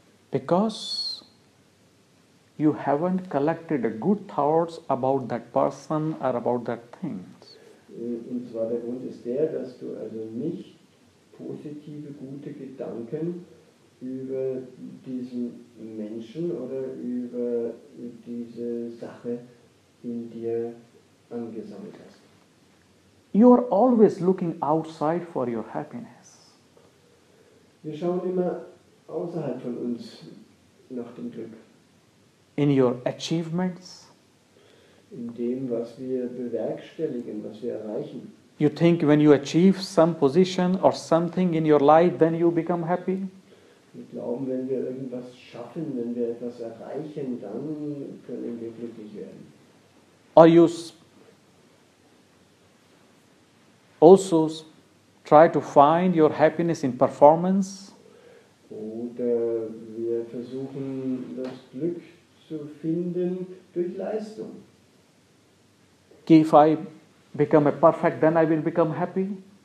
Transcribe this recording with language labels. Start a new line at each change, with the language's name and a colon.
English: Because you haven't collected the good thoughts about that person or about that thing.
German: Und zwar der Grund ist der, dass du also nicht positive, gute Gedanken über diesen Menschen oder über diese Sache in dir angesammelt hast.
English: You are always looking outside for your happiness.
German: Wir schauen immer außerhalb von uns nach dem Glück.
English: In your achievements.
German: In dem, was wir bewerkstelligen, was wir erreichen.
English: You think when you achieve some position or something in your life, then you become happy?
German: Wir glauben, wenn wir irgendwas schaffen, wenn wir etwas erreichen, dann können wir glücklich werden.
English: Or you also try to find your happiness in performance?
German: Oder wir versuchen, das Glück zu finden durch Leistung.
English: If I become a perfect, then I will become happy?